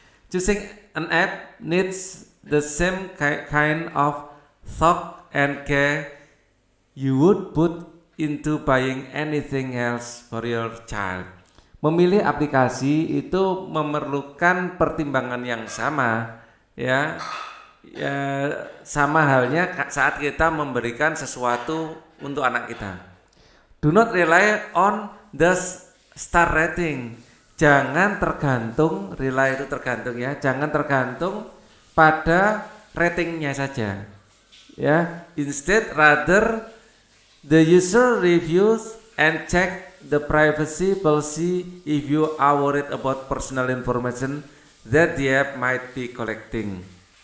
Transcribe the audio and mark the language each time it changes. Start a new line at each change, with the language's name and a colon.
English: Choosing an app needs the same kind of thought and care you would put into buying anything else for your child.
Indonesian: Memilih aplikasi itu memerlukan pertimbangan yang sama, ya. Ya, sama halnya saat kita memberikan sesuatu untuk anak kita.
English: Do not rely on the star rating.
Indonesian: Jangan tergantung, rely itu tergantung ya. Jangan tergantung pada ratingnya saja.
English: Ya, instead rather the user reviews and check the privacy policy if you are worried about personal information that the app might be collecting.